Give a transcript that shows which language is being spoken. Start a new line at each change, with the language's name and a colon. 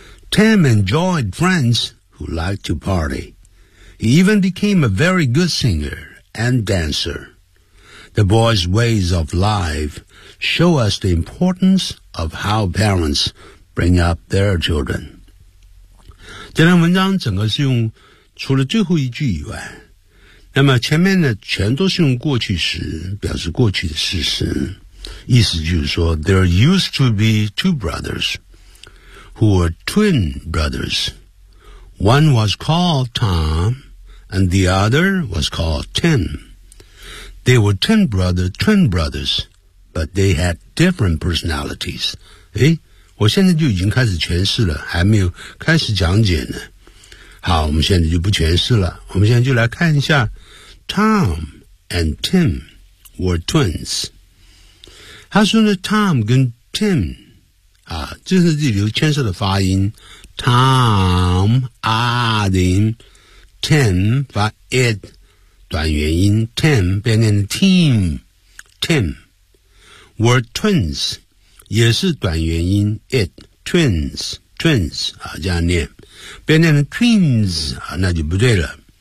English: Tim enjoyed friends who liked to party. He even became a very good singer and dancer. The boys' ways of life show us the importance of how parents bring up their children.
Chinese: 这篇文章整个是用除了最后一句以外，那么前面的全都是用过去时，表示过去的事实。意思就是说
English: there used to be two brothers who were twin brothers. One was called Tom and the other was called Tim. They were twin brothers, but they had different personalities.
Chinese: 我现在就已经开始诠释了，还没有开始讲解呢。好，我们现在就不诠释了，我们现在就来看一下
English: Tom and Tim were twins.
Chinese: 他说呢 Tom 跟 Tim 啊，这是这里有牵涉的发音 Tom 啊的音 Tim 发 it 短元音 Tim 变成 Team
English: Tim were twins
Chinese: 也是短元音 it twins 啊，这样念变成 twins 啊，那就不对了。